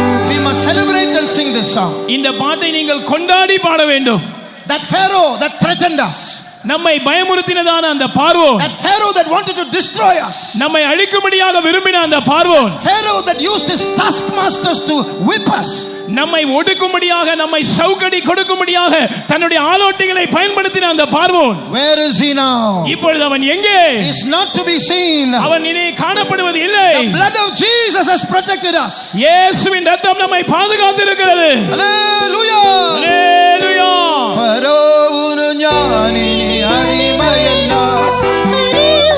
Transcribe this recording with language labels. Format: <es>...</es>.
<en>We must celebrate and sing this song.</en> <ta>இந்த பாட்டை நீங்கள் கொண்டாடி பாட வேண்டும்.</ta> <en>That Pharaoh that threatened us,</en> <ta>நம்மை பயமுறுத்தினதான அந்த பார்வோன்,</ta> <en>that Pharaoh that wanted to destroy us,</en> <ta>நம்மை அழிக்கும்படியாக விரும்பின அந்த பார்வோன்,</ta> <en>Pharaoh that used his taskmasters to whip us,</en> <ta>நம்மை ஒடுக்கும்படியாக நம்மை சவுக்கடி கொடுக்கும்படியாக தன்னுடைய ஆலோட்டிகளை பயன்படுத்தின அந்த பார்வோன்,</ta> <en>where is he now?</en> <ta>இப்பொழுது அவன் எங்கே?</ta> <en>He is not to be seen.</en> <ta>அவன் இனி காணப்படுவது இல்லை.</ta> <en>The blood of Jesus has protected us.</en> <ta>இயேசுவின் இரத்தம் நம்மை பாதுகாத்திருக்கிறது.</ta> <en>Hallelujah. Hallelujah.</en> <ml>ஃபரோவுனு ஞானி நீ அடிமையல்ல Pharaoh</ml>